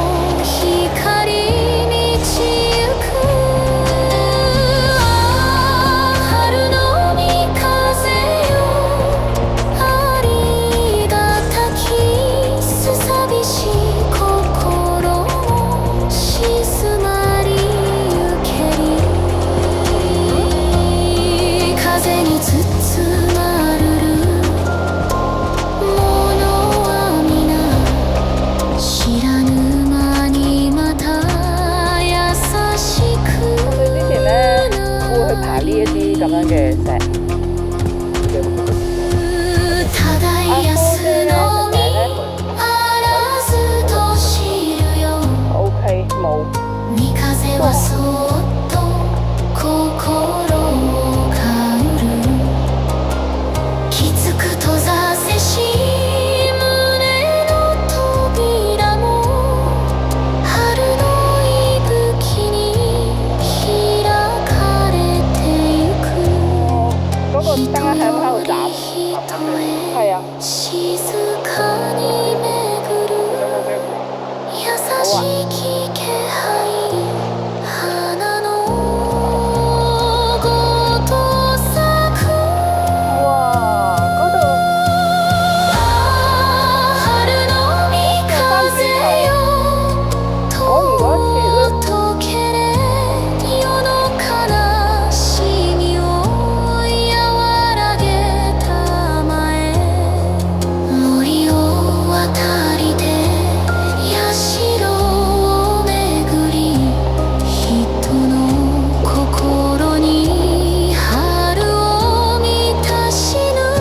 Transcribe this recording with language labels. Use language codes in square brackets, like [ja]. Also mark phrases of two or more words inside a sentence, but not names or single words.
[ja] 光満ちゆく春の三風よありがたきすさびし心も静まりゆけり風に包まるるものは皆知らぬ間にまた優しく [yue] 之前咧會去爬呢一啲咁樣嘅石。 [ja] 漂すのみあらずと知るよ [yue] OK 冇。 [ja] 三風はそっと心をかうるきつく閉ざせし胸の扉も春の息吹に開かれてゆく [yue] 嗰個燈喺度斬。係啊。 [ja] 静かに巡る優しき気配花のごと咲く [yue] 哇！嗰度 [ja] 春の三風よ届けれ世の悲しみを和らげたまえ森を渡りて社を巡り人の心に春を満たしぬ